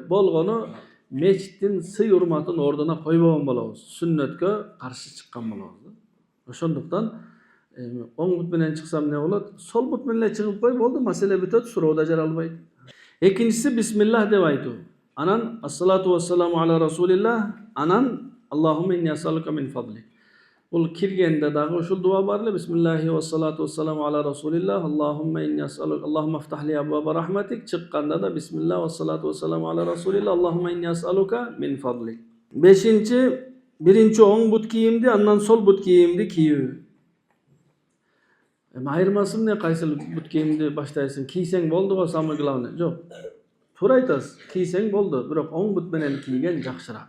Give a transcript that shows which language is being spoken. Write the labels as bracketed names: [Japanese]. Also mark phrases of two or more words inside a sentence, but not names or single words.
[Kyrgyz] Болгону мечиттин сый урматын ордуна койбогон болобуз. Сүннөткө каршы чыккан болобуз. Ошондуктан оң бут менен чыксам не болот? Сол бут менен чыгып кой, болду, маселе бүтөт, суроо да жаралбайт. Экинчиси бисмиллах деп айтуу. [Arabic] Анан الصلاة والسلام على رسول الله, анан اللهم إني أسألك من فضلك. [Kyrgyz] Бул киргенде дагы ушул дуа бар эле. [Arabic] بسم الله والصلاة والسلام على رسول الله، اللهم إني أسألك، اللهم افتح لي أبواب رحمتك. [Kyrgyz] Чыкканда да [Arabic] بسم الله والصلاة والسلام على رسول الله, اللهم إني أسألك من فضلك. [Kyrgyz] Бешинчи, биринчи оң бут кийимди, андан сол бут кийимди кийүү. Айырмасы эмне, кайсыл бут кийимди баштайсың? Кийсең болду го, [Russian] самый главный. [Kyrgyz] Жок. Туура айтасыз. Кийсең болду, бирок оң бут менен кийген жакшыраак.